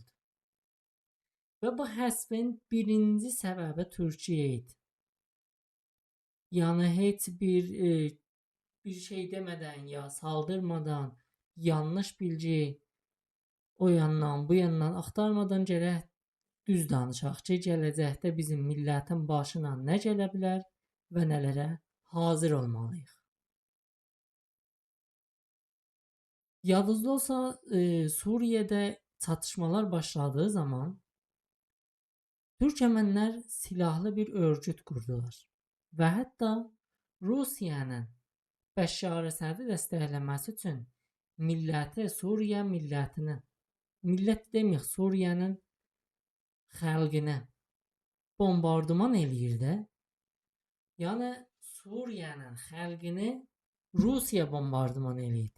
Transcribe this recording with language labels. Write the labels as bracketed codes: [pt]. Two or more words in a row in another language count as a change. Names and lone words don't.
[az] Ve bu həsfin birinci səbəbi Türkiye idi. Yani heç bir şey [tr] demeden ya saldırmadan, yanlış bilgi o yandan bu yandan aktarmadan [az] gərək düz danışaq ki, gələcəkdə bizim millətin başına nə gələ bilər və nələrə hazır olmalıyıq. [tr] Yadınızda olsa Suriye'de çatışmalar başladığı zaman Türkmenler silahlı bir örgüt kurdular. [az] Ve hatta Rusiyanın Bəşşar Əsədi dəstəkləməsi üçün milləti, Suriye millətini, millət deməyək, Suriye'nin xalqını bombardıman eləyirdi. Yəni Suriye'nin xalqını Rusiya bombardıman eləyirdi.